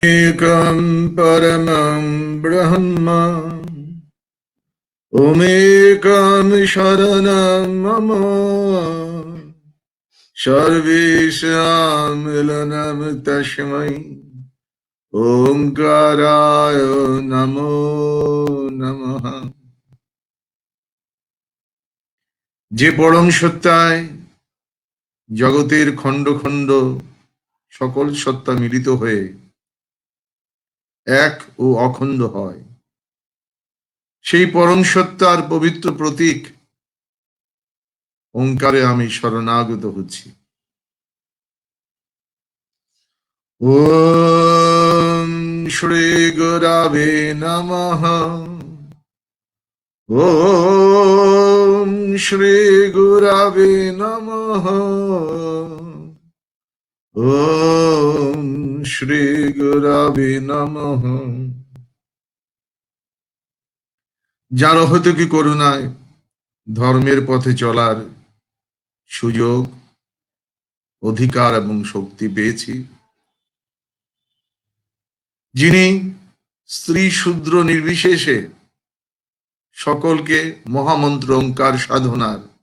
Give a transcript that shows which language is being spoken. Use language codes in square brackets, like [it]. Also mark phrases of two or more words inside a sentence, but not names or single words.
[sa] एकं परमं ब्रह्म ओमेकं शरणं मम सर्वेषां मिलनं तस्मै ओंकाराय नमो नमः। [bn] যে পরম সত্তায় জগতের খণ্ড খণ্ড সকল সত্তা মিলিত হয়ে এক ও অখণ্ড হয়, সেই পরম সত্তার পবিত্র প্রতীক ওঙ্কারে আমি শরণাগত হচ্ছি। [sa] ওম শ্রী গুরবে নমঃ। ওম শ্রী গুরবে নমঃ। ওম শ্রী গুরবে নমঃ। [bn] যার অহৈতুকী করুণায় ধর্মের পথে চলার সুযোগ, অধিকার এবং শক্তি পেয়েছি, যিনি স্ত্রী শূদ্র নির্বিশেষে সকলকে মহামন্ত্র ওঙ্কার সাধনার